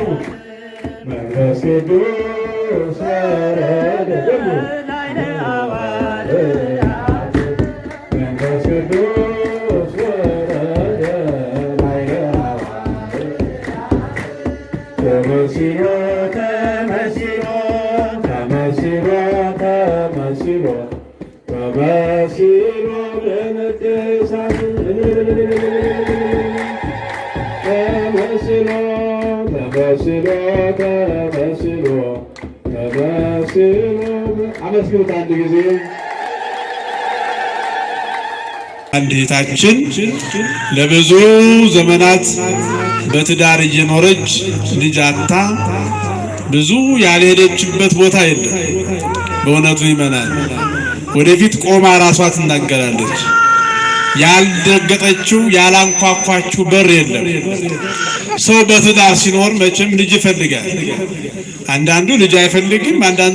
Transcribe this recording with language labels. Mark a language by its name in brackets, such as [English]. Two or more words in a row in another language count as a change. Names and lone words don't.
[Geez] መንፈስ ቅዱስ ወረደ ላዕለ ሐዋርያት መንፈስ ቅዱስ ወረደ ላዕለ ሐዋርያት ተመሲሎ ተመሲሎ ተመሲሎ ተመሲሎ ተመሲሎ በንቅሳት ተመሲሎ ተመሲሎ ተመሲሎ ተመሲሎ [Amharic] አመስግኑት አንድ ጊዜ። አንድ እህታችን ለብዙ ዘመናት በትዳር እየኖረች ልጅ አጥታ ብዙ ያልሄደችበት ቦታ የለም። በእውነቱ ይመናል። ወደፊት ቆማ ራሷ ትናገራለች። ያልደገጠችው ያላንኳኳችው በር የለም። ሰው በትዳር ሲኖር መቼም ልጅ ይፈልጋል። አንዳንዱ ልጅ አይፈልግም፣ አንዳንዱ